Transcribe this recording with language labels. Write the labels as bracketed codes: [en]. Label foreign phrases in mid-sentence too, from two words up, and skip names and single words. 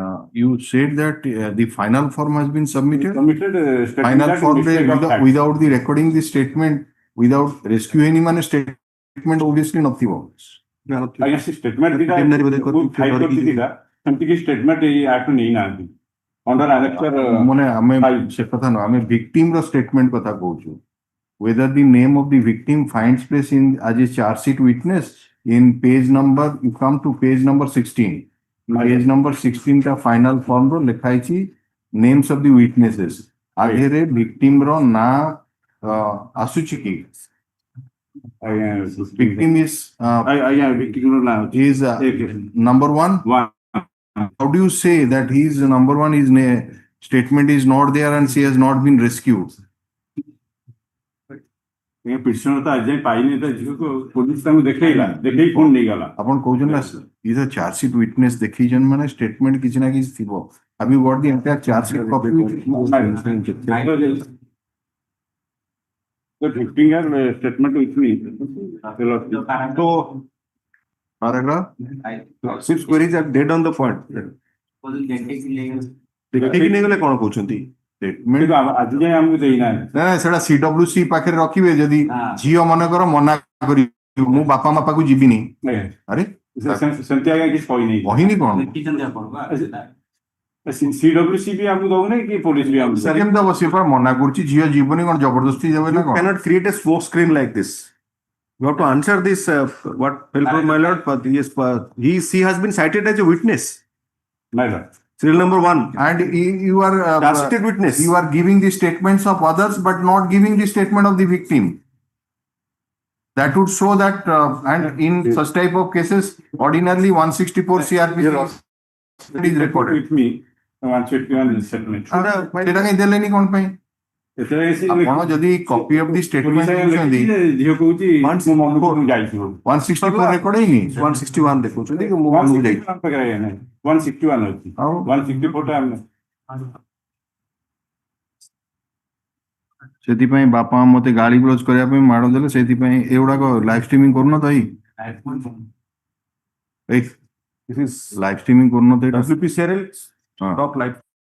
[en] You said that the final form has been submitted. Submitted statement Final that form mistake of fact. without the recording the statement, without rescue any man statement obviously not the [or] ଆଜ୍ଞା ସେ statement ଦିଟା ଫାଇଲ କରିଛି ଦିଟା ସେମିତି କି statement ଏଇ act ରୁ ନେଇନାହାନ୍ତି [en] under annexure [or] ମାନେ ଆମେ ସେ କଥା ନୁହଁ ଆମେ victim ର statement କଥା କହୁଛୁ. [en] Whether the name of the victim finds place in as a charge sheet witness in page number, you come to page number 16. Page number 16 ଟା final form [or] ର ଲେଖା ହେଇଛି [en] names of the witnesses. [or] ଆଗରେ victim ର ନାଁ ଆସୁଛି କି? [en] Victim is [or] victim ର ନାଁ [en] is number one. How do you say that he is number one? His statement is not there and she has not been rescued. [or] ପିଟିସନର ତ ଆଜି ଯାଏଁ ପାଇନି ତା ଝିଅକୁ ପୋଲିସ ତାଙ୍କୁ ଦେଖେଇଲା ଦେଖେଇ ପୁଣି ନେଇଗଲା ଆପଣ କହୁଛନ୍ତି ନା [en] is a charge sheet witness [or] ଦେଖେଇଛନ୍ତି ମାନେ ଷ୍ଟେଟମେଣ୍ଟ କିଛି ନା କିଛି ଥିବ. [en] Have you got the entire charge sheet copy? The victim has statement with me. So, paragraph, six queries are dead on the point. [or] ଦେଖିକି ନେଇଗଲେ କଣ କହୁଛନ୍ତି? Statement ଆଜି ଯାଏଁ ଆମକୁ ଦେଇନାହାନ୍ତି. ନା ସେଟା CWC ପାଖରେ ରଖିବେ ଯଦି ଝିଅ ମନେକର ମନା କରି ମୁଁ ବାପା ମା ପାଖକୁ ଯିବିନି. ଆରେ ସେମିତି ଆଜ୍ଞା କିଛି କହିନି. କହିନି କଣ? CWC ବି ଆମକୁ ଦଉନି କି ପୋଲିସ ବି ଆମକୁ କେମିତି ଦବ? ସିଏ ପରା ମନା କରୁଛି ଝିଅ ଯିବନି କଣ ଜବରଦସ୍ତି ଦେବେ ନା କଣ? [en] Cannot create a smoke screen like this. You have to answer this, what Fellow my lord, yes, she has been cited as a witness. My lord. Serial number 1. And you are Charge-sheeted witness. You are giving the statements of others but not giving the statement of the victim. That would show that and in such type of cases ordinarily 164 CRPC is recorded. With me, 151 settlement. [or] ସେଟା କାଇଁ ଦେଲେନି କଣ ପାଇଁ? ଆପଣ ଯଦି [en] copy of the statement [or] ଦେଇଛନ୍ତି ଝିଅ କହୁଛି ମୋ ମନକୁ ମୁଁ ଯାଇଛି 164 ରେକର୍ଡ ହେଇନି 161 ଦେଖୁଛନ୍ତି କି ମୋ ମନକୁ ଯାଇଛି 161 ଅଛି 164 ଟା ଆମେ ସେଥିପାଇଁ ବାପା ମତେ ଗାଳି ଗୁଲଜ କରିବା ପାଇଁ ମାଡ଼ ଦେଲେ ସେଥିପାଇଁ ଏଗୁଡାକ [en] live streaming [or] କରୁନ ତ ଏଇ [en] live streaming [or] କରୁନ ତ [en] WPCRL top live